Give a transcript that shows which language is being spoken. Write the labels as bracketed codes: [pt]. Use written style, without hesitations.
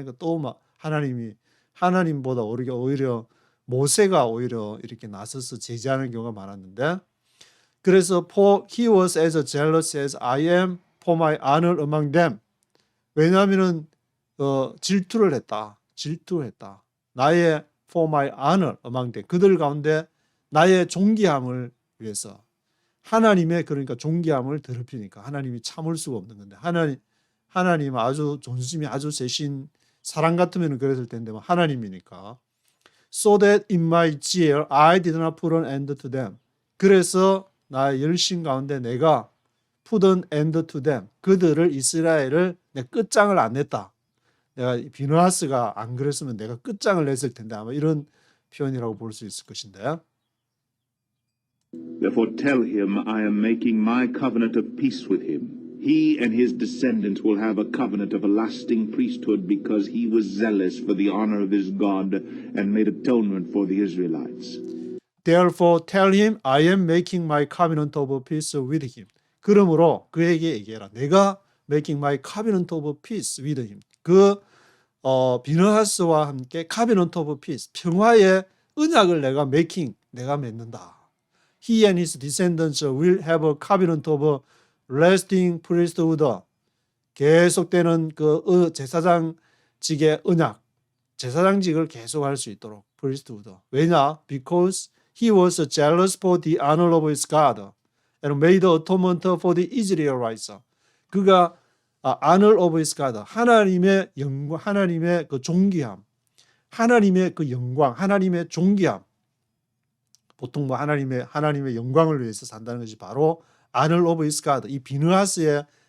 [ko] 하니까 또 막 하나님보다 오히려 모세가 오히려 이렇게 나서서 제지하는 경우가 많았는데, 그래서 [en] he was as jealous as I am for my honor among them. [ko] 왜냐하면은 질투를 했다. [en] 나의 for my honor among them. [ko] 그들 가운데 나의 존귀함을 위해서, 하나님의 그러니까 존귀함을 더럽히니까 하나님이 참을 수가 없는 건데, 하나님 아주 존심이 아주 세신, 사랑 같으면 그랬을 텐데 하나님이니까. [en] So that in my zeal I did not put an end to them. [ko] 그래서 나의 열심 가운데 내가 [en] put an end to them. [ko] 그들을, 이스라엘을 내 끝장을 안 냈다. 내가 비누아스가 안 그랬으면 내가 끝장을 냈을 텐데, 아마 이런 표현이라고 볼 수 있을 것인데. [en] Therefore tell him I am making my covenant of peace with him. He and his descendants will have a covenant of a lasting priesthood because he was zealous for the honor of his God and made atonement for the Israelites. Therefore tell him I am making my covenant of peace with him. [ko] 그러므로 그에게 얘기해라. [en] 내가 making my covenant of peace with him. [ko] 그 비누아스와 함께 [en] covenant of peace, [ko] 평화의 언약을 내가 맺는다. [en] He and his descendants will have a covenant of lasting priesthood. [ko] 계속되는 그 제사장직의 언약, 제사장직을 계속할 수 있도록 priesthood. 왜냐? [en] Because he was jealous for the honor of his God and made atonement for the Israelites. [ko] 그가 [en] honor of his God, [ko] 하나님의 영광, 하나님의 그 존귀함, 하나님의 그 영광, 하나님의 존귀함. 보통 뭐 하나님의 영광을 위해서 산다는 것이 바로 [en] honor of his God. [ko] 이 비누아스의